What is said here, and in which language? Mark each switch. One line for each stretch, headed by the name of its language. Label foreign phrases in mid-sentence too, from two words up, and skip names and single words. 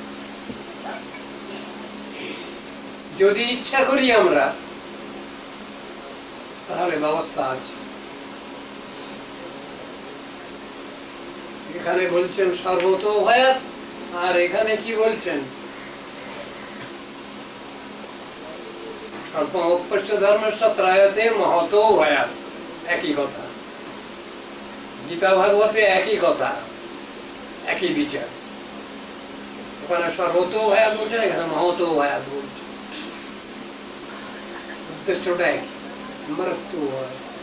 Bangla: যদি ইচ্ছা করি আমরা, তাহলে ব্যবস্থা আছে। এখানে বলছেন
Sanskrit: সর্বতো ভয়াত,
Bangla: আর এখানে কি বলছেন?
Sanskrit: স্বল্পমপ্যশ্চ ধর্মস্য ত্রায়তে মহতো ভয়াত।
Bangla: একই কথা, গীতা ভাগবতে একই কথা, একই বিচার। ওখানে
Sanskrit: সর্বতো ভয়াত
Bangla: বলছেন, এখানে
Sanskrit: মহতো ভয়াত
Bangla: বলছে। উদ্দেশ্যটা একই, মৃত্যু ভয়।